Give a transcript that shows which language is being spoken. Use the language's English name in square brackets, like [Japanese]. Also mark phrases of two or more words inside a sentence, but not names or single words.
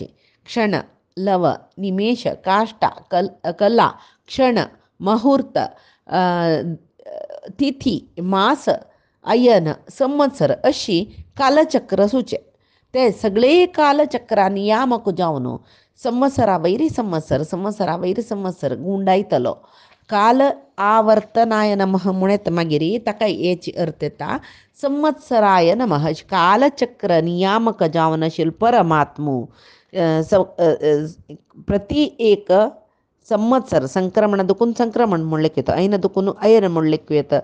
[Konkani] क्षण, लव, निमेष, काष्टा, कला, क्षण, मुहूर्त, तिथी, मास, अयन, संवत्सर अशी कालचक्र सुचे. ते सगळे कालचक्रा नियामक जावन संवत्सरा वैरी संवत्सर, संवत्सरा वैरी संवत्सर गुंडायतलो. [Sanskrit] काल आवर्तनाय नमः [Konkani] म्हणत मागिरी ताका हेची अर्थ येता [Sanskrit] संवत्सराय नमः. [Konkani] कालचक्र नियामक जावन आशिल्लो परमात्मो प्रति एक संवत्सर, संक्रमण दुखून संक्रमण म्हणलेक येतं, ऐन दुखून अयन म्हणलेक येतं.